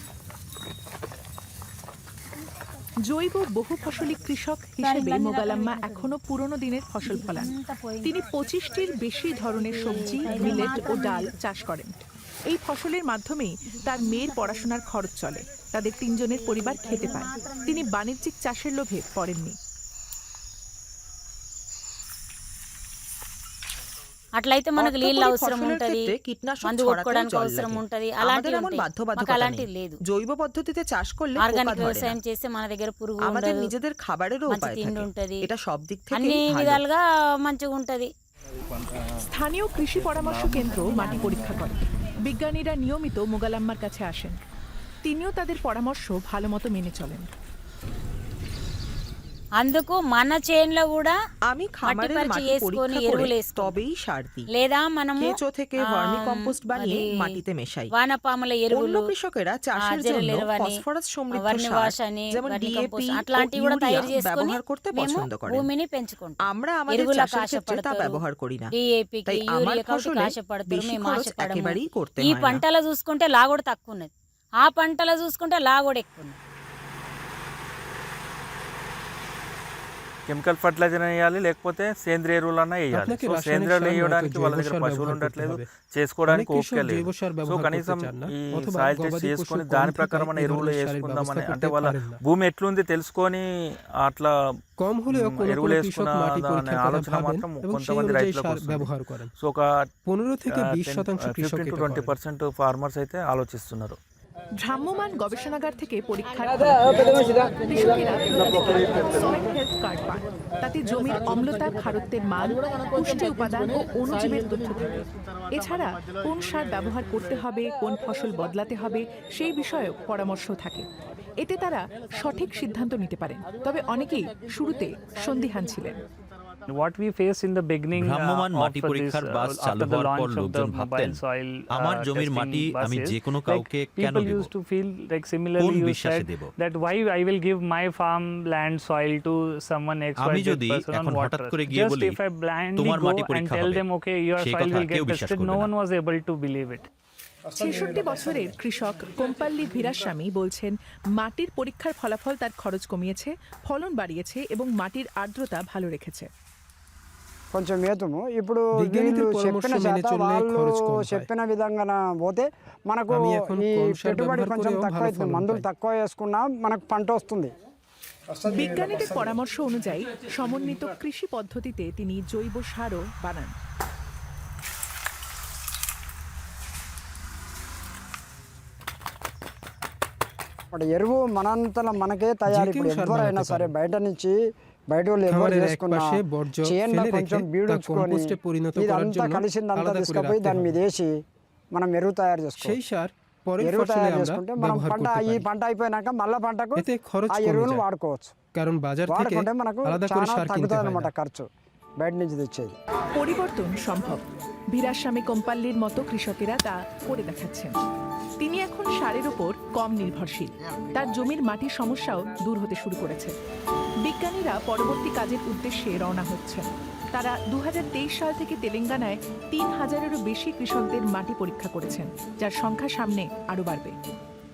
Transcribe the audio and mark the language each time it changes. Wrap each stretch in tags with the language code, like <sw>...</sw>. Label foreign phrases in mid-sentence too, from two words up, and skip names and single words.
<bn>জৈব বহু ফসলি কৃষক হিসেবে মোগালাম্মা এখনো পুরনো দিনের ফসল ফলান। তিনি 25টির বেশি ধরনের সবজি, মিলেট ও ডাল চাষ করেন। এই ফসলের মাধ্যমেই তার মেয়ের পড়াশোনার খরচ চলে, তাদের 3 জনের পরিবার খেতে পায়। তিনি বাণিজ্যিক চাষের লোভে পড়েননি।</bn> <te>అట్లయితే మనకు నీళ్ళు అవసరం ఉంటది, మందు కొట్టుకోవడానికి అవసరం ఉంటది, అలాంటివి లేదు।</te> <bn>জৈব পদ্ধতিতে চাষ করলে</bn> <te>ఆర్గానిక్ వ్యవసాయం చేస్తే మన దగ్గర పురుగు</te> <bn>আমাদের</bn> <te>ఉండదు,</te> <bn>নিজেদের খাবারেরও</bn> <te>మంచి</te> <bn>উপায়</bn> <te>తిండి</te> <bn>থাকে।</bn> <te>ఉంటది,</te> <bn>এটা সব দিক থেকে</bn> <te>అన్ని విధాలుగా మంచిగా ఉంటది।</te> <bn>স্থানীয় কৃষি পরামর্শ কেন্দ্র মাটি পরীক্ষা করে। বিজ্ঞানীরা নিয়মিত মোগালাম্মার কাছে আসেন, তিনিও তাদের পরামর্শ ভালোমতো মেনে চলেন।</bn> <te>అందుకు మన చేనులో కూడా</te> <bn>আমি</bn> <te>మట్టి</te> <bn>খামারের</bn> <te>పరిచి</te> <bn>মাটি</bn> <te>వేసుకొని</te> <bn>পরীক্ষা</bn> <te>ఎరువులు</te> <bn>করে</bn> <te>వేసుకొని</te> <bn>তবেই সার দিই।</bn> <te>లేదా మనము</te> <bn>কেঁচো থেকে</bn> <en>vermi compost</en> <bn>বানিয়ে মাটিতে মেশাই।</bn> <te>వానపాముల</te> <bn>অন্য</bn> <te>ఎరువులు,</te> <bn>কৃষকেরা চাষের</bn> <te>జెర్రెల</te> <bn>জন্য</bn> <te>ఎరువని,</te> <bn>ফসফরাস সমৃদ্ধ</bn> <te>వర్మి</te> <bn>সার</bn> <te>వాష్ అని,</te> <bn>যেমন</bn> <te>వర్మి</te> <bn>ডিএপি</bn> <te>కంపోస్ట్</te> <bn>ও</bn> <te>అట్లాంటివి కూడా</te> <bn>ইউরিয়া</bn> <te>తయారు చేసుకొని</te> <bn>ব্যবহার করতে</bn> <te>మేము</te> <bn>পছন্দ করেন।</bn> <te>భూమిని పెంచుకుంటాం।</te> <bn>আমরা আমাদের</bn> <te>ఎరువులకు</te> <bn>চাষের ক্ষেত্রে তা</bn> <te>ఆశపడతారు,</te> <bn>ব্যবহার করি না,</bn> <te>డిఏపికి,</te> <bn>তাই আমার</bn> <te>యూరియాకి</te> <bn>ফসলে</bn> <te>ఆశపడతారు,</te> <bn>বেশি</bn> <te>మేము</te> <bn>খরচ</bn> <te>ఆశపడము।</te> <bn>একেবারেই করতে</bn> <te>ఈ</te> <bn>হয় না।</bn> <te>పంటలో చూసుకుంటే లాగోడు తక్కువ ఉన్నది, ఆ పంటలో చూసుకుంటే లాగోడు ఎక్కువ ఉంది.</te> <en>chemical fertilizer</en> <te>వేయాలి, లేకపోతే సేంద్రియ ఎరువులన్నా వేయాలి. సో సేంద్రియ ఎరువులు వేయడానికి వాళ్ళ దగ్గర పశువులు ఉండట్లేదు, చేసుకోవడానికి ఓపిక లేదు. సో కనీసం ఈ</te> <en>soil test</en> <te>చేసుకొని దాని ప్రకారం మన ఎరువులు వేసుకుందామని, అంటే వాళ్ళ భూమి ఎట్లుంది తెలుసుకొని అట్లా ఎరువులు వేసుకున్న ఆలోచన మాత్రం కొంతమంది రైతులకు. సో ఒక 15-20% ఫార్మర్స్ అయితే ఆలోచిస్తున్నారు.</te> <bn>ভ্রাম্যমাণ গবেষণাগার থেকে পরীক্ষার কৃষকেরা</bn> <en>soil health card</en> <bn>পান। তাতে জমির অম্লতা, খারত্বের মান, পুষ্টি উপাদান ও অণুজীবের তথ্য থাকে। এছাড়া কোন সার ব্যবহার করতে হবে, কোন ফসল বদলাতে হবে সেই বিষয়েও পরামর্শ থাকে। এতে তারা সঠিক সিদ্ধান্ত নিতে পারেন। তবে অনেকেই শুরুতে সন্দিহান ছিলেন।</bn> <en>What we face in the beginning</en> <bn>ভ্রাম্যমাণ মাটি পরীক্ষার বাস চালু হওয়ার পর লোকজন ভাবতেন আমার জমির মাটি আমি যে কোনো কাউকে কেন দেব, কোন বিশ্বাসে দেব। আমি যদি এখন হঠাৎ করে গিয়ে বলি তোমার মাটি পরীক্ষা হবে, সেই কথা কেউ বিশ্বাস করবে না। ৬৬ বছরের কৃষক কোম্পাল্লি ভীরাস্বামী বলছেন, মাটির পরীক্ষার ফলাফল তার খরচ কমিয়েছে, ফলন বাড়িয়েছে এবং মাটির আর্দ্রতা ভালো রেখেছে।</bn> <te>కొంచెం ఏతము ఇప్పుడు వీళ్ళు చెప్పిన శాతం వాళ్ళు చెప్పిన విధంగా పోతే మనకు ఈ పెట్టుబడి కొంచెం తక్కువ అవుతుంది, మందులు తక్కువ వేసుకున్నా మనకు పంట వస్తుంది।</te> <bn>বিজ্ঞানীদের পরামর্শ অনুযায়ী সমন্বিত কৃষি পদ্ধতিতে তিনি জৈব সারও বানান।</bn> <te>ఎరువు మనంతల మనకే తయారు, ఇప్పుడు ఎవరైనా సరే బయట నుంచి బయట వాళ్ళు ఎవరు చేసుకున్నా చేనులో కొంచెం బీడుచుకొని ఇదంతా కలిసిందంతా తీసుకుపోయి దాని మీద వేసి మనం ఎరువు తయారు చేసుకోవాలి। ఎరువు తయారు చేసుకుంటే మనం పంట ఈ పంట అయిపోయినాక మళ్ళా పంటకు ఆ ఎరువును వాడుకోవచ్చు। వాడుకుంటే మనకు చాలా తగ్గుతుంది అన్నమాట ఖర్చు బయట నుంచి తెచ్చేది।</te> <bn>পরিবর্তন সম্ভব। ভীরাস্বামী কোম্পাল্লির মতো কৃষকেরা তা করে দেখাচ্ছেন। তিনি এখন সারের উপর কম নির্ভরশীল। তার জমির মাটির সমস্যাও দূর হতে শুরু করেছে। বিজ্ঞানীরা পরবর্তী কাজের উদ্দেশ্যে রওনা হচ্ছেন। তারা 2023 সাল থেকে তেলেঙ্গানায় 3000-এরও বেশি কৃষকদের মাটি পরীক্ষা করেছেন, যার সংখ্যা সামনে আরও বাড়বে।</bn>